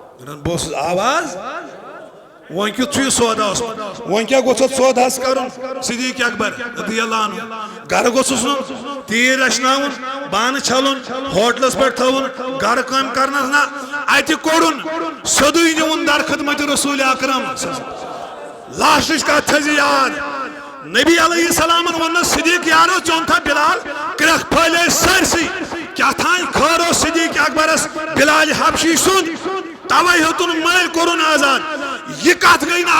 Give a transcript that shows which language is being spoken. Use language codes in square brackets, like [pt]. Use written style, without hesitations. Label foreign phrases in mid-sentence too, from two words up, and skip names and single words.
[ks] بوس آواز ون کیُتھ چھُ یہِ سودا اوسمُت ون کیٛاہ گوٚژھ اتھ سوداہس کرُن صدیق اکبر [ar] رضی اللہ عنہ [ks] گرٕ گوٚژھُس نہٕ تیٖر رچھناوُن بانہٕ چھلُن ہوٹلس پٮ۪ٹھ تھاوُن گرٕ کٲم کرنس نہ اتہِ کوٚڑُن سیوٚدُے نیوُن در خدمت رسول اکرم لاسٹٕچ کتھ تھٲیزِ یاد نبی علیہ السلامن ووٚننس صدیق یارو ژےٚ تھا بلال کرٛٮ۪کھ پھٔہلے سٲرسٕے کیٛاہ تھانۍ خٲر اوس صدیق اکبرس بلال حبشی سُنٛد توے ہیوٚتُن مٔلۍ کوٚرُن آزاد یہ کتھ گئی نہٕ